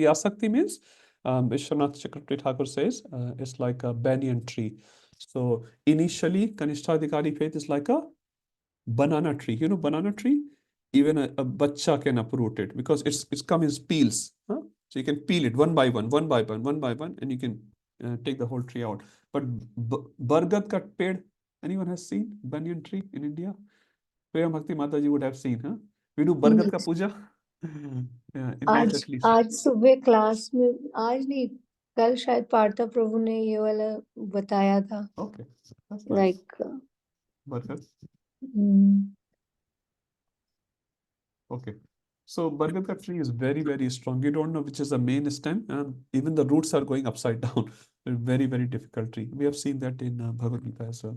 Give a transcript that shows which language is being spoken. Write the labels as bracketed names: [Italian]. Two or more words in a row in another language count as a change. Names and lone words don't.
[English] Asakti means, Vishwanath Chakravarti Thakur says, it's like a banyan tree. So initially, Kanishta Adhikari faith is like a banana tree. You know, banana tree? Even a bacha can uproot it because it's come in peels. Huh? So you can peel it one by one, and you can take the whole tree out. [Hindi] But बरगद का पेड़, [English] anyone has seen banyan tree in India? Prem Bhakti Mataji would have seen, huh? We do [Hindi] बरगद का पूजा. [English] Yeah, in West at least. [Hindi] आज सुबह क्लास में आज नहीं कल शायद पार्था प्रभु ने ये वाला बताया था. [English] Okay, that's nice. Like Bargad. mm, Okay. So [Hindi] बरगद का [English] tree is very, very strong. You don't know which is the main stem, and even the roots are going upside down. Very, very difficult tree. We have seen that in Bhagavad Gita as well.